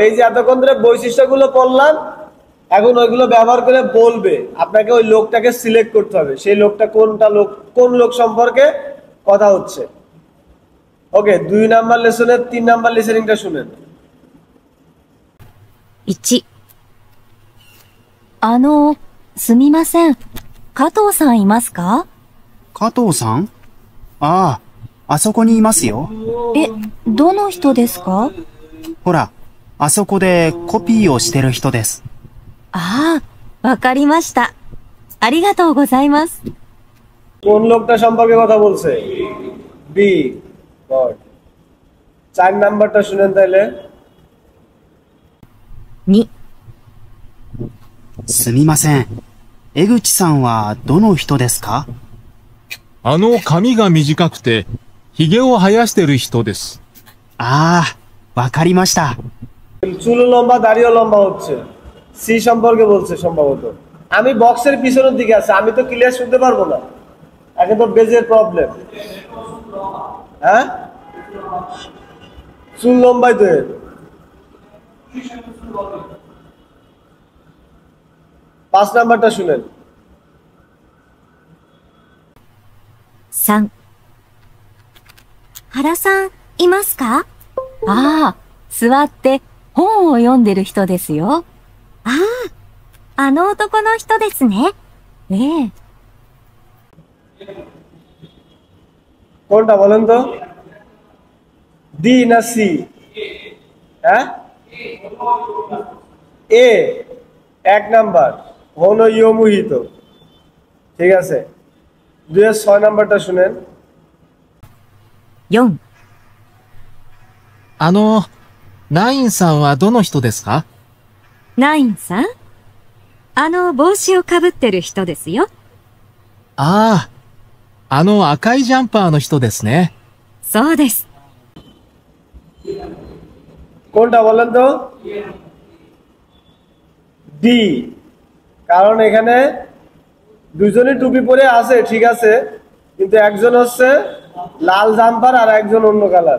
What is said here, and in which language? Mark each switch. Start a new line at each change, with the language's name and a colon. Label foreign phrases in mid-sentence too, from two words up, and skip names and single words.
Bangla: এই যে এতক্ষণ ধরে বৈশিষ্ট্যগুলো পড়লাম, এখন ওইগুলো ব্যবহার করে বলবে। আপনাকে ওই লোকটাকে সিলেক্ট করতে হবে, সেই লোকটা কোন লোক সম্পর্কে কথা হচ্ছে। ওকে, 2 নাম্বার লেসনের 3 নাম্বার লিসেনিংটা শুনেন।
Japanese: 1、すみません。加藤さんいますか？加藤さん？ああ、あそこにいますよ。え、どの人ですか？ほら、あそこでコピーをしてる人です。ああ、わかりました。ありがとうございます。
Bangla: কোন লোকটা সম্পর্কে কথা বলছে? বি। গড। 4 নাম্বারটা শুনেন তাহলে।
Japanese: 2、すみません。江口さんはどの人ですか？髪が短くて、髭を生やしてる人です。ああ、わかりました。
Bangla: চুলও লম্বা, দাড়িও লম্বা হচ্ছে। সি সম্পর্কে বলছে সম্ভবত। আমি বক্সের পিছনের দিকে আছে, আমি তো ক্লিয়ার শুনতে পারবো না। এখন তো বেজের প্রবলেম। হ্যাঁ, চুল লম্বাই তো এর। 5 নাম্বারটা শুনেন।
Japanese: 3、原さんいますか？ああ、座って本を読んでる人ですよ。ああ、あの男の人ですね。ええ。
Bangla: কোনটা বলেন তো? ডি না সি? হ্যাঁ, এ 1 নাম্বার হন ইয়মুহিত। ঠিক আছে, 2-6 নাম্বারটা শুনেন।
Japanese: 4、ナインさんはどの人ですか？ナインさん？帽子をかぶってる人ですよ。ああ、赤いジャンパーの人ですね。そうです。
Bangla: কোনটা বলেন তো? ডি। কারণ এখানে দুজনই টুপি পরে আছে, ঠিক আছে, কিন্তু একজন হচ্ছে লাল জাম্পার আর একজন অন্য কালার।